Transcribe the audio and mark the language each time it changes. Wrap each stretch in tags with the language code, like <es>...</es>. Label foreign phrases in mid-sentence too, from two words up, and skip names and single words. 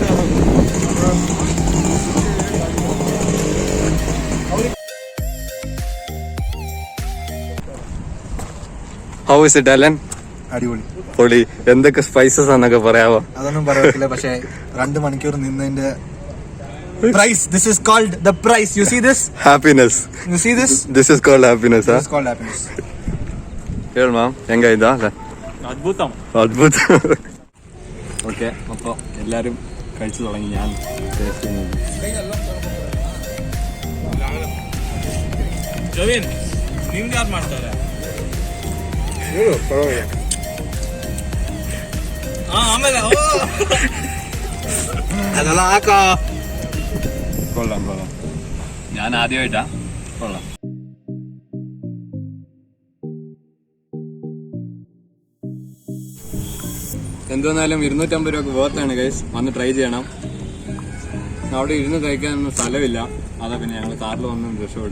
<en>how is it Alan?</en> <ml>അടിപൊളി പൊളി. എന്തൊക്കെ സ്പൈസസ് ആണെന്നൊക്കെ പറയാമോ? അതൊന്നും പറയത്തില്ല. പക്ഷേ 2 മണിക്കൂർ നിന്നതിന്റെ</ml> <en>price, this is called the price. You see this? Happiness. You see this? This is called happiness. This is called happiness.</en> <kn>ಹೇಳು ಮ್ಯಾಮ್, ಹೆಂಗಾಯ್ತಾ?</kn> <ml>അത്ഭുതം. ഓക്കെ, അപ്പോൾ എല്ലാവരും കഴിച്ചു തുടങ്ങി. ഞാൻ ടേസ്റ്റ് ചെയ്യുന്നത്</ml> <kn>ಜವೀನ್ ನಿಮ್ಗೆ ಯಾರು ಮಾಡ್ತಾರೆ? ಆಮೇಲೆ ಅದೆಲ್ಲ ಹಾಕೋ.</kn> <ml>കൊള്ളാം. ഞാൻ ആദ്യമായിട്ടാ. കൊള്ളാം. എന്തെന്നാലും 250 രൂപക്ക് വേർത്താണ് ഗൈസ്. വന്ന് ട്രൈ ചെയ്യണം. അവിടെ ഇരുന്ന് കഴിക്കാനൊന്നും സ്ഥലമില്ല. അതാ പിന്നെ ഞങ്ങൾ കാറിൽ വന്ന് രക്ഷപ്പെട്ടു.</ml>